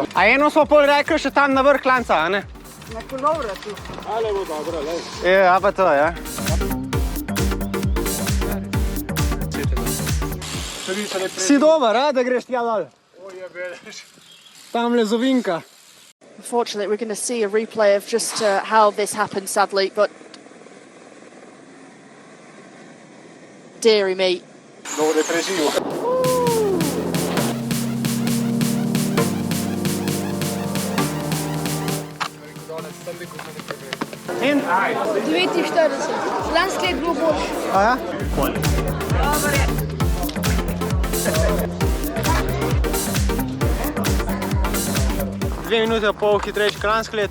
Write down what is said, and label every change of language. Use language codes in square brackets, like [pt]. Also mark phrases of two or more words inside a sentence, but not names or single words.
[sl] A eno smo pol rekli še tam na vrh klanca, a ne? Na kolovratu. Ale bo dobro, lej. Ja, pa to, ja. Si dober, a, da greš tja dol? Tamle zovinka. [en] Unfortunately, we're going to see a replay of just how this happened, sadly, but dearie me. [sl] Dobro je preživel. In? 49. Lansko let bilo boljše. A ja? Dve minute in pol hitrejši lansko let.